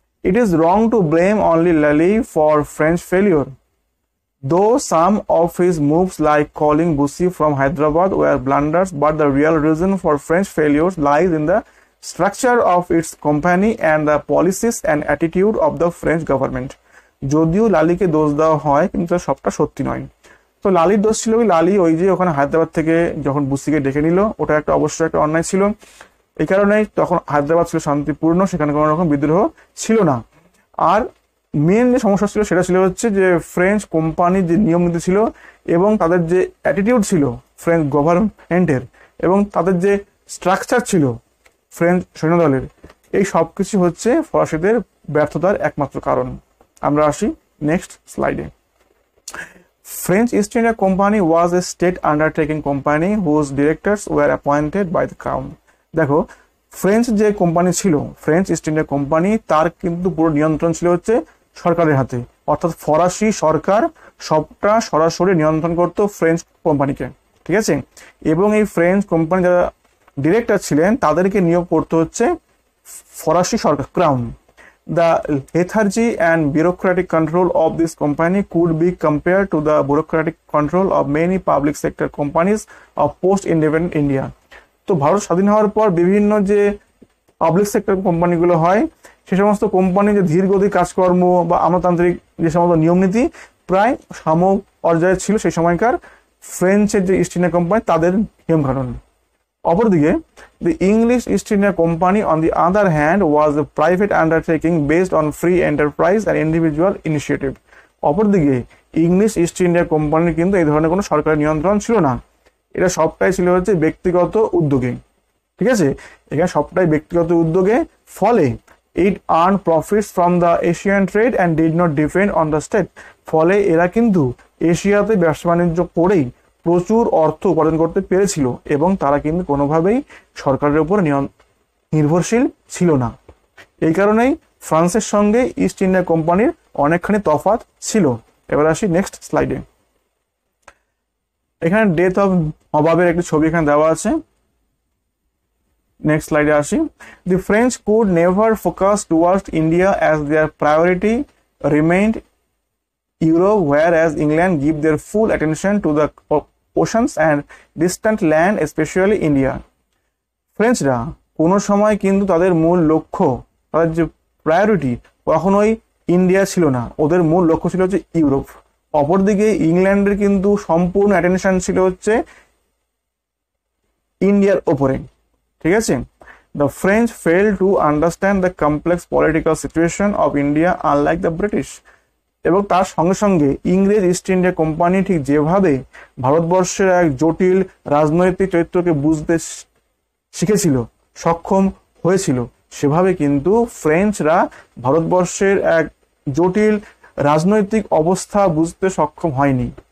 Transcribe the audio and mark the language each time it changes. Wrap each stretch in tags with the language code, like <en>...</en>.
<en>It is wrong to blame only Lally for French failure. Though some of his moves like calling Bussy from Hyderabad were blunders, but the real reason for French failures lies in the structure of its company and the policies and attitude of the French government.</en> <bn>যদিও লালিকে দোষ দেওয়া হয় কিন্তু সবটা সত্যি নয়। তো লালির দোষ ছিল কি, লালি ওই যে ওখানে হায়দ্রাবাদ থেকে যখন বুসিকে ডেকে নিল, ওটা একটা অবশ্যই একটা অন্যায় ছিল। এই কারণেই তখন হায়দ্রাবাদ ছিল শান্তিপূর্ণ, সেখানে কোনো রকম বিদ্রোহ ছিল না। আর মেন যে সমস্যা ছিল সেটা ছিল হচ্ছে যে ফ্রেঞ্চ কোম্পানির যে নিয়ম নীতি ছিল এবং তাদের যে অ্যাটিটিউড ছিল ফ্রেঞ্চ গভর্নমেন্টের এবং তাদের যে স্ট্রাকচার ছিল ফ্রেঞ্চ সৈন্যদলের, এই সব কিছু হচ্ছে ফরাসিদের ব্যর্থতার একমাত্র কারণ। আমরা আসি নেক্সট স্লাইডে।</bn> <en>French East India Company was a state undertaking company whose directors were appointed by the crown.</en> <bn>দেখো, ফ্রেঞ্চ যে কোম্পানি ছিল, ফ্রেঞ্চ ইস্ট ইন্ডিয়া কোম্পানি, তার কিন্তু পুরো নিয়ন্ত্রণ ছিল হচ্ছে সরকারের হাতে, অর্থাৎ ফরাসি সরকার সবটা সরাসরি নিয়ন্ত্রণ করতো ফ্রেঞ্চ কোম্পানিকে, ঠিক আছে। এবং এই ফ্রেঞ্চ কোম্পানি যারা ডিরেক্টর ছিলেন তাদেরকে নিয়োগ করতে হচ্ছে ফরাসি সরকার, crown.</bn> <en>The lethargy and bureaucratic control of this company could be compared to the bureaucratic control of many public sector companies of post-independent India.</en> <bn>তো ভারত স্বাধীন হওয়ার পর বিভিন্ন যে পাবলিক সেক্টর কোম্পানিগুলো হয়, সে সমস্ত কোম্পানি যে ধীরগতির কাজকর্ম বা আমলাতান্ত্রিক যে সমস্ত নিয়মনীতি প্রায় সম পর্যায়ে ছিল সেই সময়কার ফ্রেঞ্চের যে ইস্ট ইন্ডিয়া কোম্পানি তাদের নিয়মকানুন। অপরদিকে</bn> <en>the English East India Company on the other hand was a private undertaking based on free enterprise and individual initiative.</en> <bn>অপরদিকে ইংলিশ ইস্ট ইন্ডিয়া কোম্পানির কিন্তু এই ধরনের কোনো সরকারি নিয়ন্ত্রণ ছিল না, এটা সবটাই ছিল হচ্ছে ব্যক্তিগত উদ্যোগে, ঠিক আছে। এখানে সবটাই ব্যক্তিগত উদ্যোগে, ফলে</bn> <en>it earned profits from the Asian trade and did not depend on the state.</en> <bn>ফলে এরা কিন্তু এশিয়াতে ব্যবসা বাণিজ্য করেই প্রচুর অর্থ উপার্জন করতে পেরেছিল এবং তারা কিন্তু কোনোভাবেই সরকারের উপর নির্ভরশীল ছিল না। এই কারণেই ফ্রান্সের সঙ্গে ইস্ট ইন্ডিয়া কোম্পানির অনেকখানি তফাৎ ছিল। এবার আসি নেক্সট স্লাইডে। এখানে ডেথ অফ নবাবের একটি ছবি এখানে দেওয়া আছে। নেক্সট স্লাইডে আসি।</bn> <en>The French could never focus towards India as their priority remained Europe, whereas England give their full attention to the oceans and distant land, especially India.</en> <bn>ফ্রেঞ্চরা কোনো সময় কিন্তু তাদের মূল লক্ষ্য, তাদের যে প্রায়োরিটি কখনোই ইন্ডিয়া ছিল না, ওদের মূল লক্ষ্য ছিল হচ্ছে ইউরোপ। অপরদিকে ইংল্যান্ডের কিন্তু সম্পূর্ণ অ্যাটেনশন ছিল হচ্ছে ইন্ডিয়ার ওপরে, ঠিক আছে।</bn> <en>The French failed to understand the complex political situation of India, unlike the British.</en> <bn>এবং তার সঙ্গে সঙ্গে ইংরেজ ইস্ট ইন্ডিয়া কোম্পানি ঠিক যেভাবে ভারতবর্ষের এক জটিল রাজনৈতিক চরিত্রকে বুঝতে শিখেছিল, সক্ষম হয়েছিল, সেভাবে কিন্তু ফ্রেঞ্চরা ভারতবর্ষের এক জটিল রাজনৈতিক অবস্থা বুঝতে সক্ষম হয়নি।</bn>